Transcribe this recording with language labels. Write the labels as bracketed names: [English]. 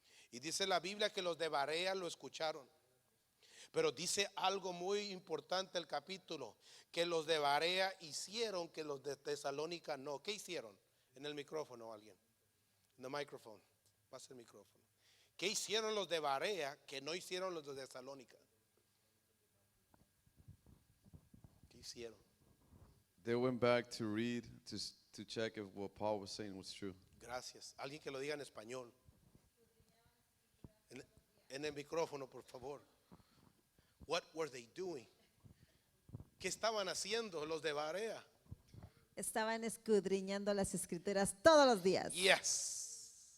[Spanish] Y dice la Biblia que los de Berea lo escucharon. Pero dice algo muy importante el capítulo, que los de Berea hicieron que los de Tesalónica no. ¿Qué hicieron? En el micrófono, alguien. En el micrófono. Pasa el micrófono. ¿Qué hicieron los de Berea que no hicieron los de Tesalónica? ¿Qué hicieron? [English] They went back to read, to check if what Paul was saying was true. [Spanish] Gracias. Alguien que lo diga en español. En el micrófono, por favor. [English] What were they doing? [Spanish] ¿Qué estaban haciendo los de Berea? Estaban escudriñando las escrituras todos los días. [English] Yes.